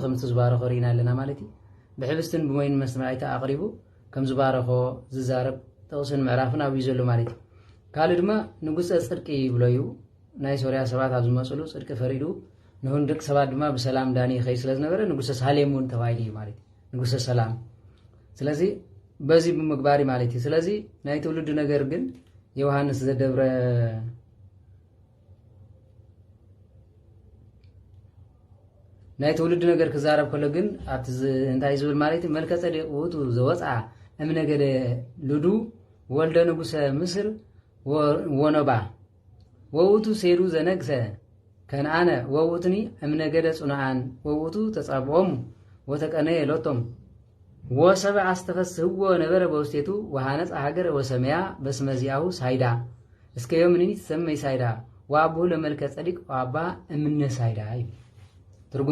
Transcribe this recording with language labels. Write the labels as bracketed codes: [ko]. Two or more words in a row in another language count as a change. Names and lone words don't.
[ti] ከም ዝባረኸ ሪና ኣለና ማለት ብሕብስትን ብሞይን መስማዒታ ኣቕሪቡ ከም ዝባረኸ ዝዛረብ ጥቕስን ምዕራፍን ኣብዩ ዘሎ ማለት ካልእ ድማ ንጉሰ ጽድቂ ይብሎ እዩ ናይ ሶርያ ሰባት ኣብ ዝመጽሉ ጽድቂ ፈሪዱ ንሁን ደቂ ሰባት ድማ ብሰላም ዳኒ ኸይ ስለ ዝነበረ ንጉሰ ሳሌም እውን ተባሂሉ ማለት ንጉሰ ሰላም [am] ስለዚህ በዚህ [ti] በመግባሪ ማለት እዩ ስለዚህ ናይ ትውልድ ነገር ግን ዮሐንስ ዘደብረ ናይ ትውልድ ነገር ክዛረብ ከሎ ግን አት እንታይ ዝብል ማለት እዩ መልከ ጸዲቅ [gez] ውእቱ ዘወፃ እምነገደ ልዱ ወልደ ንጉሰ ምስር ወኖባ ወውቱ ሴዱ ዘነግሰ ከነአነ ወውቱኒ እምነገደ ጽኑዓን ወውቱ ተጻብዖሙ ወተቀነየ ሎቶም ወሰብዓ አስተፈስህዎ ነበረ በውስቴቱ ወሃነጽ ሀገር ወሰመያ በስመዚያሁ ሳይዳ እስከ ዮምኒ ተሰመይ ሳይዳ ወአቡሁ ለመልከ ጸዲቅ ወአባ እምነ ሳይዳ ትርጉሙ